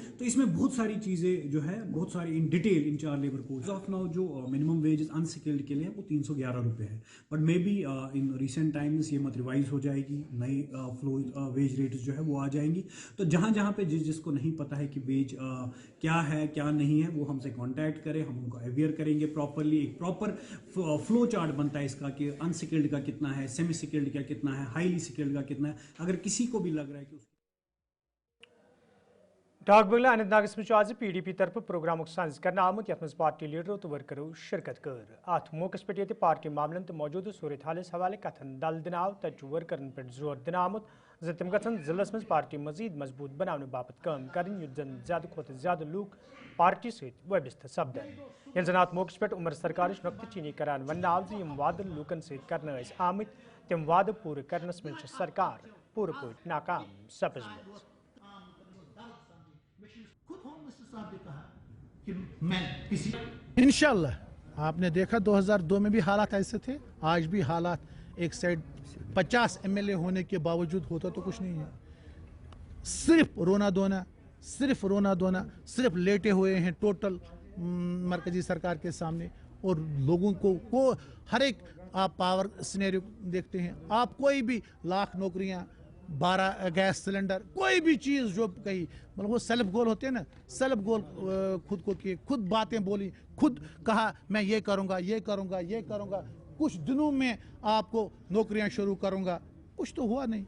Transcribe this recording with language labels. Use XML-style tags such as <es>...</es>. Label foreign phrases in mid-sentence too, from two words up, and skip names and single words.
<ur>تو اس میں بہت ساری چیزیں جو ہے بہت ساری</ur> <en>in detail in 4 labour codes of now</en> <ur>جو</ur> <en>minimum wages unskilled</en> <ur>کے لیے وہ 311 روپے ہے،</ur> <en>but maybe in recent times</en> <ur>یہ مت ریوائز ہو جائے گی، نئی</ur> <en>wage rates</en> <ur>جو ہے وہ آ جائیں گی۔ تو جہاں پہ جس کو نہیں پتہ ہے کہ ویج کیا ہے کیا نہیں ہے، وہ ہم سے کانٹیکٹ کریں، ہم ان کو اویئر کریں گے پراپرلی۔ ایک</ur> <en>proper flow chart</en> <ur>بنتا ہے اس کا کہ انسکلڈ کا کتنا ہے،</ur> <en>semi skilled</en> <ur>کا کتنا ہے،</ur> <en>highly skilled</en> <ur>کا کتنا ہے۔ اگر کسی کو بھی لگ رہا ہے کہ</ur> <ks>ڈاک بنگلہ اننت ناگس مز آج PDP طرف پروگرام سانز کرنا آمت، یت مز پارٹی لیڈرو تو ورکرو شرکت کر۔ ات موقع پہ یہ پارٹی معاملن تو موجودہ صورت حالس حوالہ کتھن دل دن آو، تت ورکرن پہ زور دن آمت زِ تم گژھن ضلعس مز پارٹی مزید مضبوط بنانے باپت کام کریں، یت زن زیادہ کھوتہ زیادہ لوگ پارٹی ست وابستہ سپدن۔ یل زن ات موقع پہ عمر سرکارش نقطہ چینی کران ون آو زِ یم وعدہ لوکن ست کرنا آمت تم وعدہ پورٕ کرنس مز سرکار پورٕ پٲٹھۍ ناکام سپزمٕژ۔</ks> <ur>انشاءاللہ آپ نے دیکھا 2002 میں بھی حالات ایسے تھے، آج بھی حالات ایک سائڈ 50 MLA ہونے کے باوجود ہوتا تو کچھ نہیں ہے، صرف رونا دھونا، صرف لیٹے ہوئے ہیں ٹوٹل مرکزی سرکار کے سامنے، اور لوگوں کو ہر ایک آپ</ur> <en>power scenario</en> <ur>دیکھتے ہیں، آپ کوئی بھی لاکھ نوکریاں، 12</ur> <en>gas cylinder,</en> <ur>کوئی بھی چیز جو کہی، مطلب وہ</ur> <en>self goal</en> <ur>ہوتے ہیں نا،</ur> <en>self goal</en> <ur>خود کو کیے، خود باتیں بولی، خود کہا میں یہ کروں گا، کچھ دنوں میں آپ کو نوکریاں شروع کروں گا، کچھ تو ہوا نہیں۔</ur>